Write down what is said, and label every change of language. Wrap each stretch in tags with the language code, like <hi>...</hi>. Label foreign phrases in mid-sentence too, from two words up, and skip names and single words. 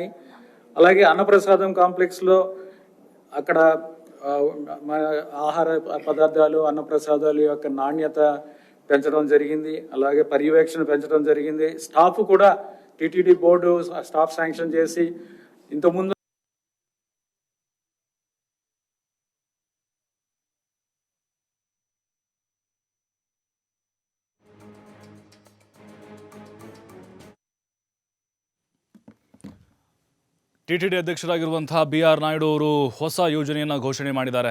<te>అలాగే అన్నప్రసాదం కాంప్లెక్స్లో అక్కడ ఆహార పదార్థాలు, అన్నప్రసాదాలు యొక్క నాణ్యత పెంచడం జరిగింది. అలాగే పర్యవేక్షణ పెంచడం జరిగింది. స్టాఫ్ కూడా టీటీడీ</te> <en>board staff sanction</en> <te>చేసి ఇంతకుముందు</te> <kn>ಟಿಟಿಡಿ ಅಧ್ಯಕ್ಷರಾಗಿರುವಂತಹ BR ನಾಯ್ಡು ಅವರು ಹೊಸ ಯೋಜನೆಯನ್ನು ಘೋಷಣೆ ಮಾಡಿದ್ದಾರೆ.</kn>